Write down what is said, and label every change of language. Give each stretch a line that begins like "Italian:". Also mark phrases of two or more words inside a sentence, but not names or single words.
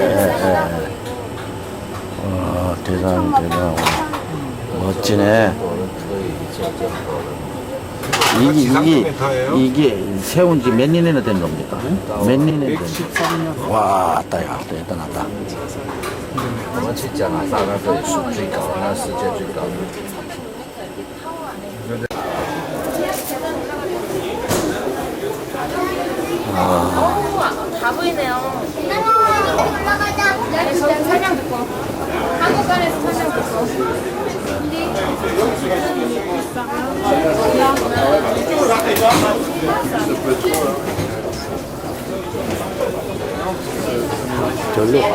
Korean: 대단하고 멋지네. 이게 세운 지 몇 년이나 된 겁니까? 몇 년이나 된 113년. 와, 따야 대단하다.
Chinese: 我们去加拿大那个也是最高，那世界最高的。
Korean: 다 보이네요. 설명 듣고. 한국관에서 설명 듣고. 절로 가.